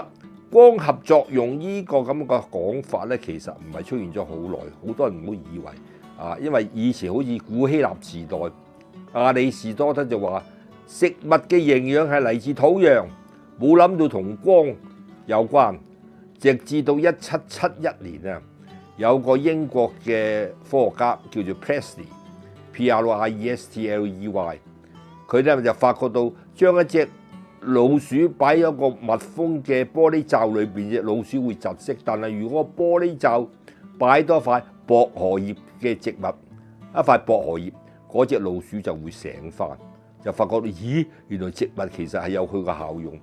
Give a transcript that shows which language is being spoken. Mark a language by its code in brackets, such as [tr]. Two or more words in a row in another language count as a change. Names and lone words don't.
[yue] 光合作用呢個咁嘅講法咧，其實唔係出現咗好耐，好多人唔好以為啊，因為以前好似古希臘時代，亞里士多德就話食物嘅營養係嚟自土壤，冇諗到同光有關。直至到1771年啊，有個英國嘅科學家叫做 Priestley，P-R-I-E-S-T-L-E-Y，佢咧就發覺到將一隻老鼠擺喺個密封嘅玻璃罩裏邊，隻老鼠會窒息。但係如果玻璃罩擺多塊薄荷葉嘅植物，一塊薄荷葉，嗰隻老鼠就會醒翻，就發覺到咦，原來植物其實係有佢嘅效用。